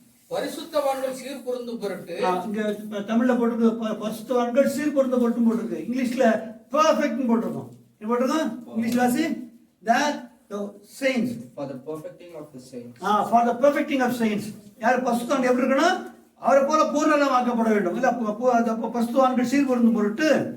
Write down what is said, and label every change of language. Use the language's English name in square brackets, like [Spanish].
[Tamil] பரிசுத்தவான்கள் சீர்பொருந்தும் பொருட்டு. இங்க தமிழ்ல போட்டிருக்கு பரிசுத்தவான்கள் சீர்பொருந்தும் பொருட்டும் போட்டிருக்கு. இங்கிலீஷ்ல பெர்ஃபெக்ட் போட்டிருக்கோம். என்ன போட்டிருக்கோம்? இங்கிலீஷ் வாசி. that [English] the saints. For the perfecting of the saints. For the perfecting of saints. [Tamil] யார் பரிசுத்தவான் எப்படி இருக்கணும்? அவரை போல பூரணமாக்கப்பட வேண்டும். இல்ல பரிசுத்தவான்கள் சீர்பொருந்தும் பொருட்டு